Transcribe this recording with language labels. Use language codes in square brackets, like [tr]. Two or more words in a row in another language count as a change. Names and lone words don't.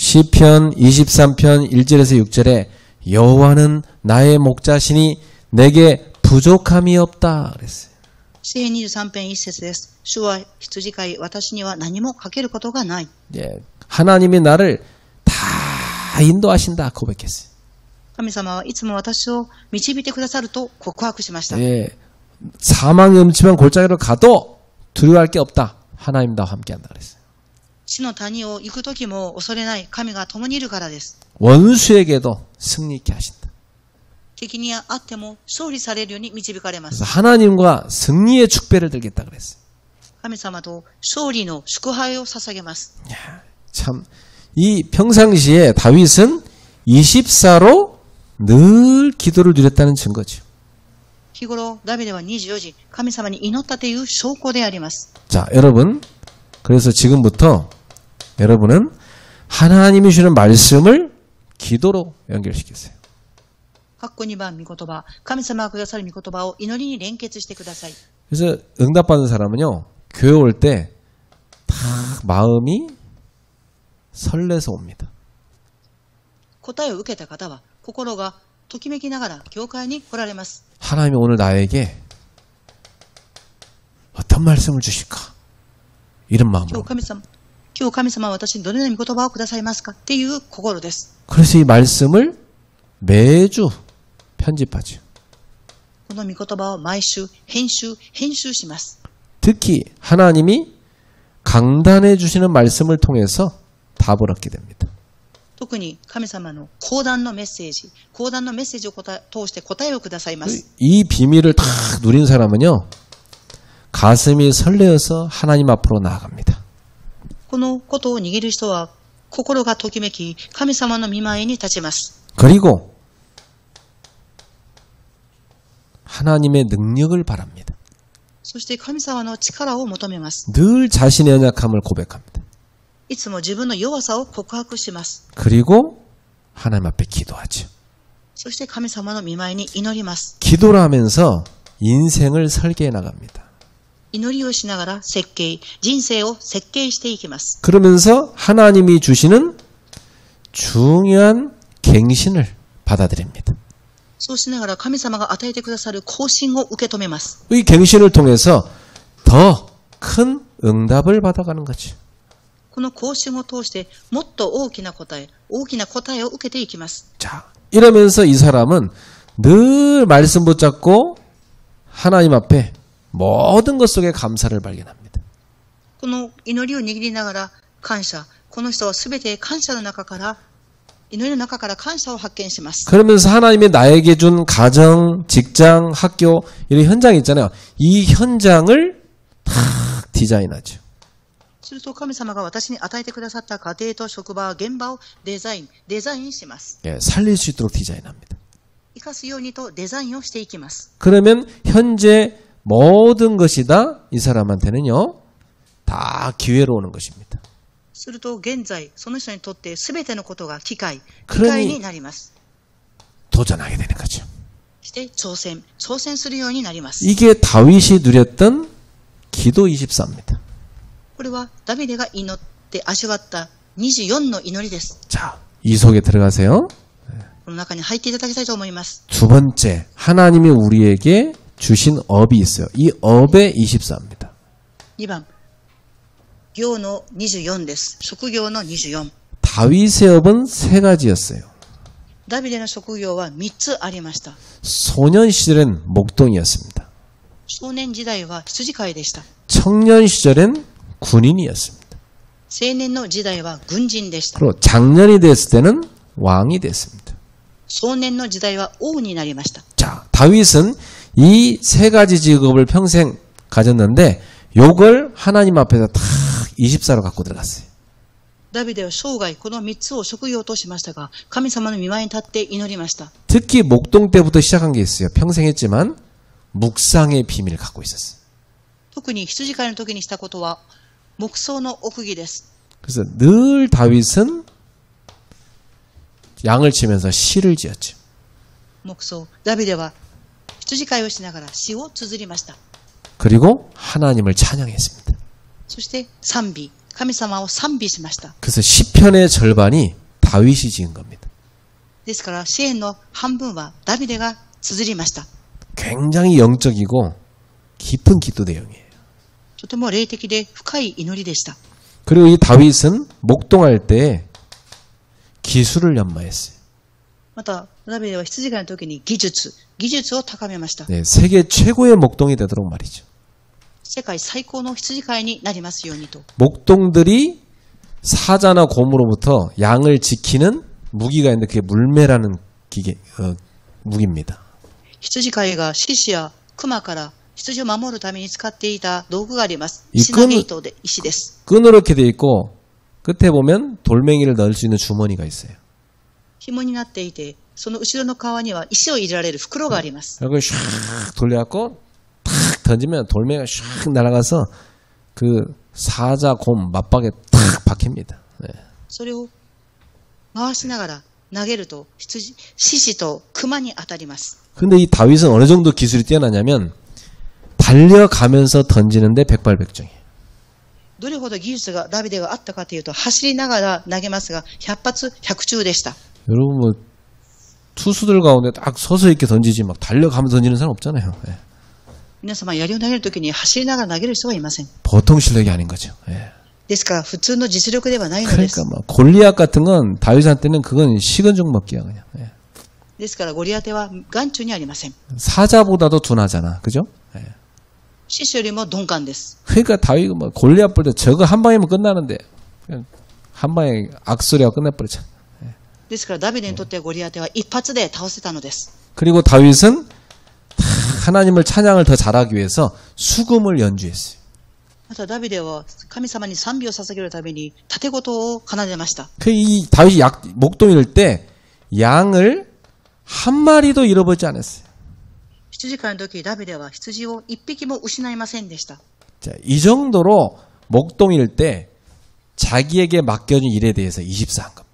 [ko] 시편 23편 1절에서 6절에 여호와는 나의 목자시니 내게 부족함이 없다 그랬어요. [ja] 詩編23編1節です。主は羊飼い、私には何もかけることがない。 [ko] 예, 하나님이 나를 다 인도하신다 고백했어요. [ja] 神様はいつも私を導いてくださると告白しました。 [ko] 예, 사망의 음침한 골짜기로 가도 두려워할 게 없다. 하나님 나와 함께한다 그랬어요. [ja] 死の谷を行くときも恐れない神が共にいるからです。 [ko] 원수에게도 승리 있게 하신다. [ja] 敵にあっても勝利されるように導かれま [ko] 그래서 [ja] す。 [ko] 하나님과 승리의 축배를 들겠다 그랬어요. [ja] 神様と勝利の祝杯を捧げます。 [ko] 참, 이 평상시에 다윗은 24로 늘 기도를 드렸다는 증거죠. [ja] 日頃ダビデは24時神様に祈ったという証拠であります。 [ko] 자, 여러분. 그래서 지금부터 여러분은 하나님이 주는 말씀을 기도로 연결시키세요. [ja] 括弧2番御言葉、神様がくださる御言葉を祈りに連結してください。 [ko] 그래서 응답받은 사람은요, 교회 올 때 다 마음이 설레서 옵니다. [ja] 答えを受けた方は心がときめきながら教会に来られます。 [ko] 하나님이 오늘 나에게 어떤 말씀을 주실까? 이런 마음으로. [ja] 今日神様は私にどのような御言葉をくださいますかっていう心です。 [ko] 그래서 이 말씀을 매주 편집하죠. [ja] この御言葉を毎週編集します。 [ko] 특히 하나님이 강단해 주시는 말씀을 통해서 답을 얻게 됩니다. [ja] 特に神様の講談のメッセージを通して答えをくださいます。 [ko] 이 비밀을 다 누린 사람은요, 가슴이 설레어서 하나님 앞으로 나아갑니다. [ja] このことを握る人は心がときめき神様の御前に立ちます。 [ko] 그리고 하나님의 능력을 바랍니다. [ja] そして神様の力を求めます。 [ko] 늘 자신의 연약함을 고백합니다. [ja] いつも自分の弱さを告白します。 [ko] 그리고 하나님 앞에 기도하죠. [ja] そして神様の御前に祈ります。 [ko] 기도를 하면서 인생을 설계해 나갑니다. [ja] 祈りをしながら人生を設計していきます。 [ko] 그러면서 하나님이 주시는 중요한 갱신을 받아들입니다. [ja] そうしながら神様が与えてくださる更新を受け止めます。 [ko] 이 갱신을 통해서 더 큰 응답을 받아가는 거죠. [ja] この更新を通してもっと大きな答えを受けていきます。 [ko] 자, 이러면서 이 사람은 늘 말씀 붙잡고 하나님 앞에 모든 것 속에 감사를 발견합니다. [ja] この祈りを握りながら感謝、この人はすべて感謝の中から祈りの中から感謝を発見します。 [ko] 그러면서 하나님이 나에게 준 가정, 직장, 학교 이런 현장이 있잖아요. 이 현장을 다 디자인하죠. [ja] すると神様が私に与えてくださった家庭と職場、現場をデザインします。 [ko] 예, 살릴 수 있도록 디자인합니다. [ja] 生かすようにとデザインをしていきます。 [ko] 그러면 현재 모든 것이 다 이 사람한테는요, 다 기회로 오는 것입니다. [ja] すると現在その人にとってすべてのことが機会になります。 [ko] 도전하게 되는 거죠. [ja] して挑戦するようになります。 [ko] 이게 다윗이 누렸던 기도 24입니다. [ja] これはダビデが祈って味わった24の祈りです。 [ko] 자, 이 속에 들어가세요. [ja] この中に入っていただきたいと思います。 [ko] 두 번째, 하나님이 우리에게 주신 업이 있어요. 이 업의 24입니다. [ja] 2 番、業の24です。職業の24。 [ko] 다윗의 업은 세 가지였어요. [ja] ダビデの職業は3つありました。 [ko] 소년 시절엔 목동이었습니다. [ja] 少年時代は羊飼いでした。 [ko] 청년 시절엔 군인이었습니다. [ja] 青年の時代は軍人でした。 [ko] 그리고 장년이 됐을 때는 왕이 됐습니다. [ja] 壮年の時代は王になりました。 [ko] 자, 다윗은 이 세 가지 직업을 평생 가졌는데 요걸 하나님 앞에서 다 24로 갖고 들어갔어요. [ja] ダビデは生涯この3つを職業としましたが、神様の御前に立って祈りました。 [ko] 특히 목동 때부터 시작한 게 있어요. 평생 했지만 묵상의 비밀을 갖고 있었어요. [ja] 特に羊飼いの時にしたことは黙想の奥義です。 [ko] 그래서 늘 다윗은 양을 치면서 시를 지었죠. [ja] 黙想、ダビデは羊飼いをしながら詩を綴りました。 [ko] 그리고 하나님을 찬양했습니다. [ja] そして賛美、神様を賛美しました。 [ko] 그래서 시편의 절반이 다윗이 지은 겁니다. [ja] ですから詩篇の半分はダビデが綴りました。 [ko] 굉장히 영적이고 깊은 기도 내용이에요. [ja] とても霊的で深い祈りでした。 [ko] 그리고 이 다윗은 목동할 때 기술을 연마했어요. [ja] またダビデは羊飼いの時に技術を高めました。 [ko] 네, 세계 최고의 목동이 되도록 말이죠. [ja] 世界最高の羊飼いになりますようにと。 [ko] 목동들이 사자나 곰으로부터 양을 지키는 무기가 있는데 그게 물매라는 무기입니다. [ja] 羊飼いが獅子や熊から羊を守るために使っていた道具があります。 [ko] 이 [ja] 石投げ糸で石です。 [ko] 끈으로 이렇게 돼 있고 끝에 보면 돌멩이를 넣을 수 있는 주머니가 있어요. [ja] 紐になっていて、その後ろの側には石を入れられる袋があります。 [ko] 이걸 샥 돌려갖고 탁 던지면 돌멩이가 샥 날아가서 그 사자 곰 맞박에 탁 박힙니다. 네. [ja] それを回しながら投げると獅子と熊に当たります。 [ko] 근데 이 다윗은 어느 정도 기술이 뛰어나냐면 달려가면서 던지는데 백발백중이에요. [ja] どれほど技術がダビデがあったかというと、走りながら投げますが100発100中でした。 [ko] 여러분 뭐 투수들 가운데 딱 서서 이렇게 던지지 막 달려가면서 던지는 사람 없잖아요. 예. [ja] 皆様、槍を投げるときに走りながら投げる人はいません。 [ko] 보통 실력이 아닌 거죠. 예. [ja] ですから普通の実力ではないのです。 [ko] 그러니까 뭐 골리앗 같은 건 다윗한테는 그건 식은 죽 먹기야 그냥. 예. [ja] ですからゴリアテは眼中にありません。 [ko] 사자보다도 둔하잖아. 그죠? 예. [ja] 獅子よりも鈍感です。 [ko] 그러니까 다윗이 뭐 골리앗 볼 때 저거 한 방이면 끝나는데 그냥 한 방에 악소리가 끝내버리잖아. [ja] ですからダビデにとってゴリアテは一発で倒せたのです。 [ko] 그리고 다윗은 하나님을 찬양을 더 잘하기 위해서 수금을 연주했어요. [ja] またダビデは神様に賛美を捧げるために盾事を奏でました。 [ko] 이 다윗이 목동일 때 양을 한 마리도 잃어버리지 않았어요. [ja] 羊飼いの時ダビデは羊を一匹も失いませんでした。 [ko] 자, 이 정도로 목동일 때 자기에게 맡겨진 일에 대해서 24한 겁니다.